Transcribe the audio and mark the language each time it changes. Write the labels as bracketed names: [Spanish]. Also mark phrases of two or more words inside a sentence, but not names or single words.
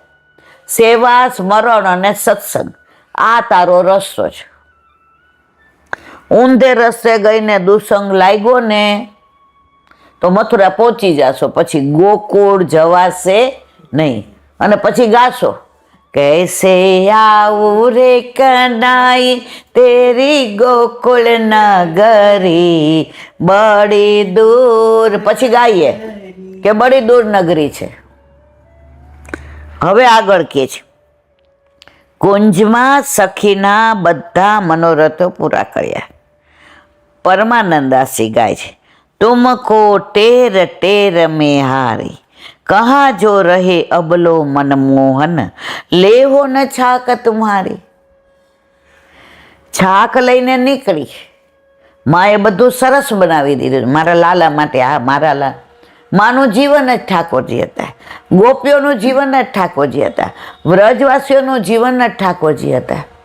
[Gujarati] સેવા, સ્મરણ અને સત્સંગ, આ તારો રસ્તો છે. ઊંધે રસ્તે ગઈને દુસંગ લાગ્યો ને તો મથુરા પહોંચી જશો, પછી ગોકુળ જવાશે નહીં. અને પછી ગાશો, [Hindi] कैसे आऊं रे कनाई तेरी गोकुल नगरी बड़ी दूर. [Gujarati] પછી ગાઈએ કે [Hindi] बड़ी दूर नगरी [Gujarati] છે. હવે આગળ કે છે, કુંજમાં સખીના બધા મનોરથો પૂરા કર્યા. પરમાનંદાસી ગાય છે, [Braj] तुमको टेर टेर में हारी कहाँ जो रहे अबलो मनमोहन लेहो न छाक तुम्हारी. [Gujarati] છાક લઈને નીકળી, માએ બધું સરસ બનાવી દીધું મારા લાલા માટે. આ મારા માનું જીવન જ ઠાકોરજી હતા, ગોપીઓનું જીવન જ ઠાકોરજી હતા, વ્રજવાસીઓનું જીવન જ ઠાકોરજી હતા.